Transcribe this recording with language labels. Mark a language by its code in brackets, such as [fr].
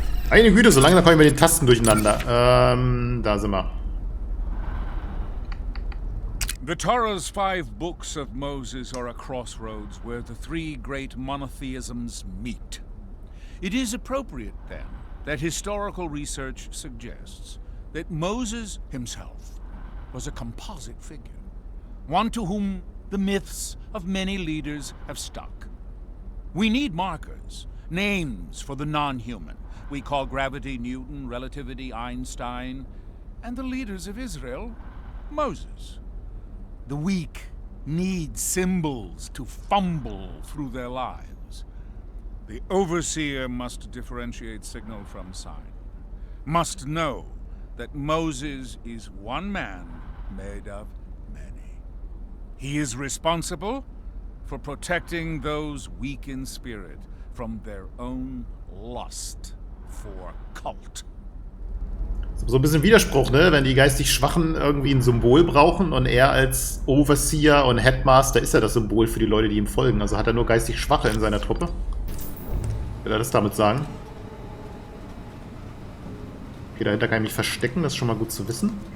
[de] Eine Güte, so lange kommen wir mit den Tasten durcheinander. Da sind wir. [en] The Torah's 5 books of Moses are a crossroads where the 3 great monotheisms meet. It is appropriate, then, that historical research suggests that Moses himself was a composite figure, one to whom the myths of many leaders have stuck. We need markers, names for the non-human. We call gravity Newton, relativity Einstein, and the leaders of Israel, Moses. The weak need symbols to fumble through their lives. The overseer must differentiate signal from sign, must know that Moses is one man made of many. He is responsible for protecting those weak in spirit from their own lust for cult. [de] So ein bisschen Widerspruch, ne? Wenn die geistig Schwachen irgendwie ein Symbol brauchen und er als Overseer und Headmaster ist ja das Symbol für die Leute, die ihm folgen. Also hat er nur geistig Schwache in seiner Truppe. Will er das damit sagen? Okay, dahinter kann ich mich verstecken, das ist schon mal gut zu wissen.